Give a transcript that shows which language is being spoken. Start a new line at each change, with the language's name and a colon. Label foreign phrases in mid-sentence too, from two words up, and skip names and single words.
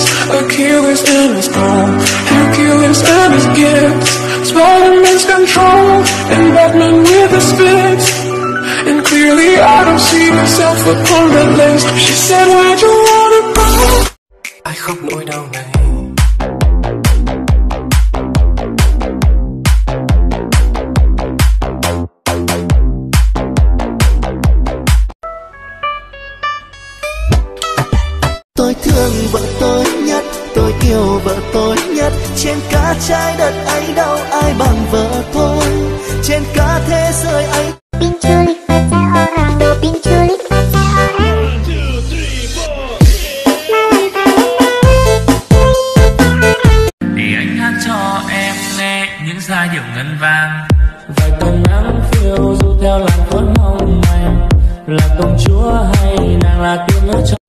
English: Achilles in his throne, Hercules and his gifts, Spider-Man's control, and Batman with his fists. And clearly I don't see myself upon that list. She said, where'd you wanna go?
Vietnamese: Ai khóc nỗi đau này. Tôi thương vợ tôi nhất, tôi yêu vợ tôi nhất. Trên cả trái đất ấy đâu ai bằng vợ tôi. Trên cả thế giới ấy.
Indonesian: Pinculik pacar orang, do pinculik pacar orang.
Vietnamese: Để anh hát cho em nghe những giai điệu ngân vang. Vài tầng nắng phiêu du theo làn khói mong manh, là công chúa hay nàng là tiên nữ trong.